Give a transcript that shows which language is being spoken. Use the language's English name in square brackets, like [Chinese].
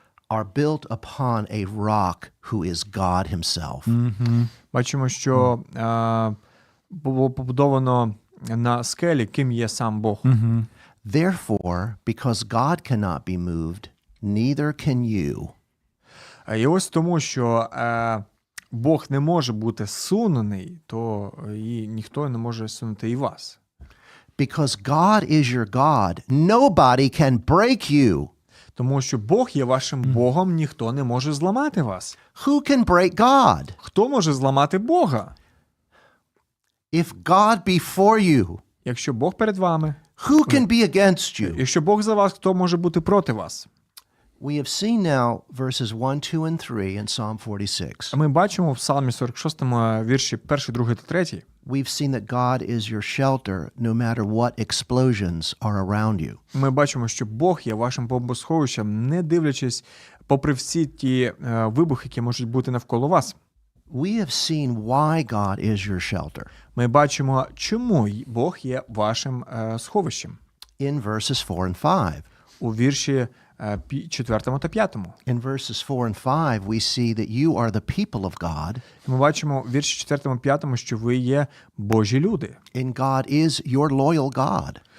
[English] are built upon a rock who is God himself. [Ukrainian] бачимо, що було побудовано на скелі, ким є сам Бог. [English] Therefore, because God cannot be moved, neither can you. [Ukrainian] І ось тому, що Бог не може бути сунений, то і ніхто не може сунути і вас. [English] Because God is your God, nobody can break you. [Ukrainian] Тому що Бог є вашим Богом, ніхто не може зламати вас. [English] Who can break God? [Ukrainian] Хто може зламати Бога? [English] If God be for you, [Ukrainian] Якщо Бог перед вами, [English] who can be against you? [Ukrainian] якщо Бог за вас, хто може бути проти вас? [English] We have seen now verses 1, 2, and 3 in Psalm 46. [Ukrainian] Ми бачимо в Псалмі 46 вірші 1, 2 та 3. [English] We've seen that God is your shelter no matter what explosions are around you. [Ukrainian] Ми бачимо, що Бог є вашим бомбосховищем, не дивлячись попри всі ті вибухи, які можуть бути навколо вас. [English] We have seen why God is your shelter [Ukrainian] Ми бачимо, чому Бог є вашим сховищем. [English] in verses 4 and 5. [Ukrainian] У вірші 4 та 5. [English] In verses 4 and 5, we see that you are the people of God, [Ukrainian] Ми бачимо в вірші 4 та 5, що ви є Божі люди. [English] and God is your loyal God.